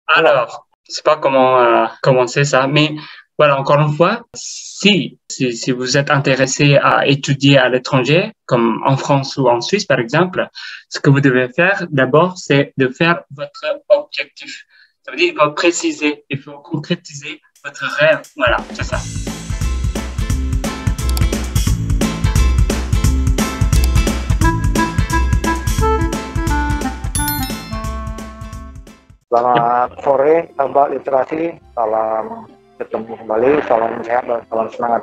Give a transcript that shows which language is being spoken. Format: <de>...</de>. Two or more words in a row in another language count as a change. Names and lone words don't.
<fr>Alors, je sais pas comment commencer ça, mais voilà, encore une fois, si vous êtes intéressé à étudier à l'étranger, comme en France ou en Suisse, par exemple, ce que vous devez faire d'abord, c'est de faire votre objectif. Ça veut dire qu'il faut préciser, il faut concrétiser votre rêve. Voilà, c'est ça.</fr> <id>Selamat sore, sahabat literasi. Salam ketemu kembali, salam sehat dan salam semangat.</id>